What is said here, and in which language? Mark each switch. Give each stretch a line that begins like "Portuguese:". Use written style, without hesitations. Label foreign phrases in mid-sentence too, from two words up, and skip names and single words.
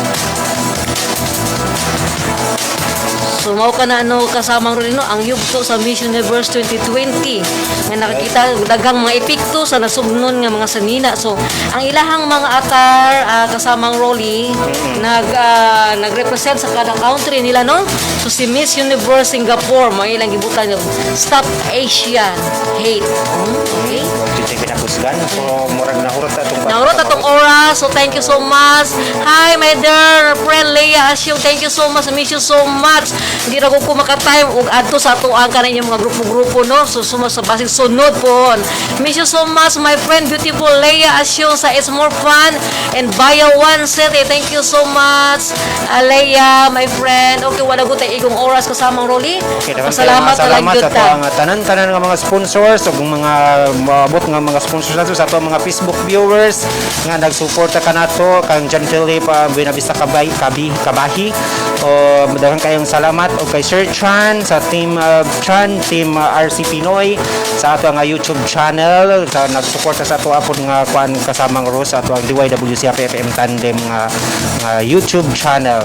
Cebuano: So mao ka na kasamang rin no ang yugto sa Miss Universe 2020 nga nakikita daghang mga epekto sa nasubnon nga mga sanina. So ang ilahang mga atar kasamang Rolly nagrepresent sa kada country nila no. So si Miss Universe Singapore mo ilang gibutan yung Stop Asian Hate. Okay? Pinapusgan so murag nahurot atong oras.
English: So thank you so much. Hi my dear friend Leah Asyong, thank you so much. I miss you so much.
Cebuano: Hindi ra ko maka-time ug adto sa ato ang kaninyong mga grupo-grupo no. So sa basig sunod po.
English: Miss you so much my friend beautiful Leah Asyong sa It's More Fun and Bayawan City. Thank you so much Leah my friend.
Cebuano: Okay, wala ko tay igong oras kasamang Rolly. Salamat sa ato ang tanan-tanan nga mga sponsors ug mga maabot nga mga sponsors nato sa ato mga
English: Facebook viewers
Cebuano: nga nagsuporta kanato kang John Philip Buenavista Kabahi o daghang kayong salamat o kay Sir Chan sa team team RC Pinoy sa ato nga YouTube channel sa nagsuporta sa ato apod nga kuan kasamang Rose sa ato ang DYWC FM Tandem nga YouTube channel.